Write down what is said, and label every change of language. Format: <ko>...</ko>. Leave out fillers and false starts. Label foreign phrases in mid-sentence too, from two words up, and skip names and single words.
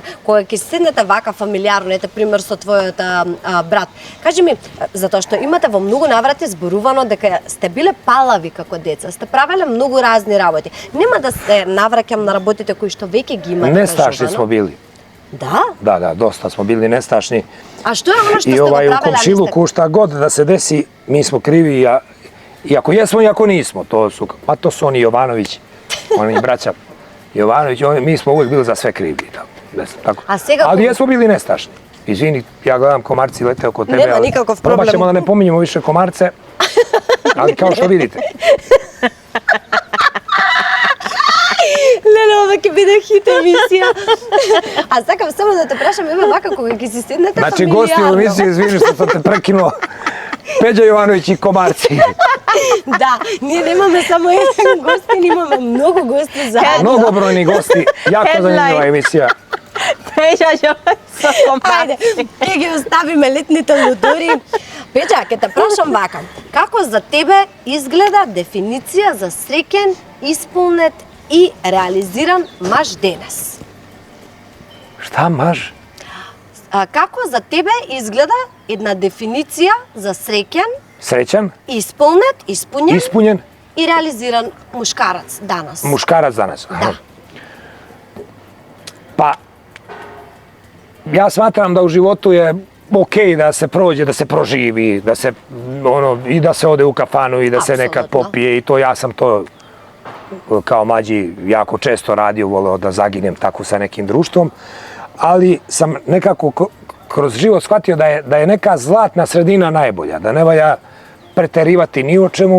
<mk>Кога ќе седнете вака фамилиарно, ете пример со твојот брат. Кажи ми, затоа што имате во многу наврати зборувано дека сте биле палави како деца, сте правеле многу разни работи. Нема да се навраќам на работите кои што веќе ги имате</mk> <sr>Nestašni</sr> <mk>кажувано.</mk> <sr>smo bili.</sr> <mk>Да?</mk> <sr>Da, dosta smo bili nestašni.</sr> <mk>А што е оно што</mk> <sr>I</sr> <mk>сте го</mk> <sr>u</sr> <mk>правеле? а не сте-</mk> <sr>komšiluku šta god da se desi, mi smo krivi. Iako jesmo, iako nismo. To su oni Jovanović, oni braća Jovanović, mi smo uvijek bili za sve krivi. Tako.</sr> <mk>A сега</mk> <sr>Ali</sr> <mk>кога-</mk> <sr>jesmo bili nestašni. Izvini, ja gledam komarci lete oko tebe. Nema ali nikakav probat problem. ćemo da ne pominjemo više komarce. Ali kao što vidite,</sr> <mk>Леле, ова ќе биде хит емисија. А сакам само да те прашам, еве вака кога ќе си седнете</mk> <sr>znači gosti u</sr> <mk>фамилиарно.</mk> <sr>emisiji, izvini što sam te prekinuo, Peđa Jovanović i komarci.</sr> <mk>Да, ние немаме само еден гостин, имаме многу гости заедно.</mk> <sr>Mnogobrojni gosti, jako zanimljiva Headline. emisija.</sr> <mk>Пеја со Ајде, комарци. ќе ги оставиме летните лудори. Пеđа, ќе те прашам вака. Како за тебе изгледа дефиниција за среќен, исполнет и реализиран маж денес.</mk> <sr>Šta maž?</sr> <mk>Како за тебе изгледа една дефиниција за среќен,</mk> <sr>Srećan,</sr> <mk>исполнет, испуњен</mk> <sr>ispunjen,</sr> <mk>и реализиран</mk> <sr>мушкарац данас? muškarac danas. Aha. Pa, ja smatram da u životu je okej da se prođe, da se proživi, da se, i da se ode u kafanu i da se nekad Apsolutno. popije i to ja sam to kao mlađi jako često radio, voleo da zaginem tako sa nekim društvom, ali sam nekako kroz život shvatio da je neka zlatna sredina najbolja, da ne valja preterivati ni o čemu.</sr>